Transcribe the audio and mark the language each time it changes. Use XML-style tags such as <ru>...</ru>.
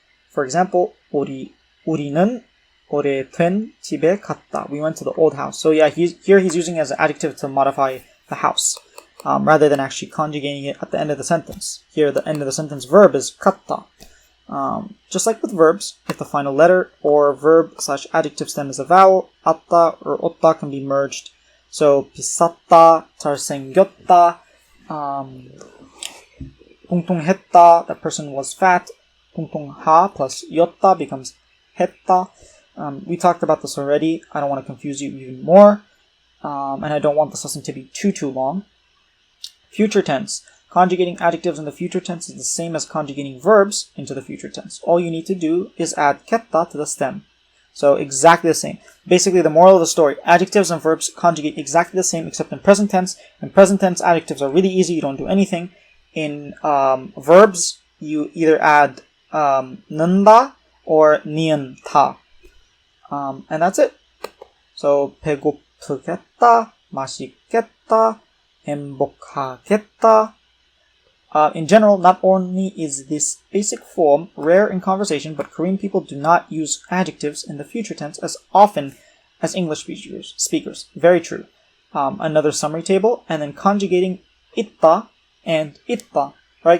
<en>For example,</en> <ko>우리는 오래된 집에 갔다.</ko> <en>We went to the old house. So yeah, he's using it as an adjective to modify the house, rather than actually conjugating it at the end of the sentence. Here, the end of the sentence verb is 갔다. Just like with verbs, if the final letter or verb/adjective stem is a vowel, 아따 or 오따 can be merged. So</en> <ko>비쌌다, 잘생겼다, 뚱뚱했다,</ko> <en>that person was fat.</en> <ko>뚱뚱하 plus 였다 becomes 했다.</ko> <en>We talked about this already. I don't want to confuse you even more. And I don't want this lesson to be too long. Future tense. Conjugating adjectives in the future tense is the same as conjugating verbs into the future tense. All you need to do is add 겠다 to the stem. So exactly the same. Basically, the moral of the story, adjectives and verbs conjugate exactly the same except in present tense. In present tense, adjectives are really easy. You don't do anything. In verbs, you either add 는다 or 니은타. And that's it.</en> <ko>So 배고프겠다, 맛있겠다, 행복하겠다.</ko> <en>In general, not only is this basic form rare in conversation, but Korean people do not use adjectives in the future tense as often as English speakers. Very true. Another summary table, and then conjugating 있다 and 있다, right?</en>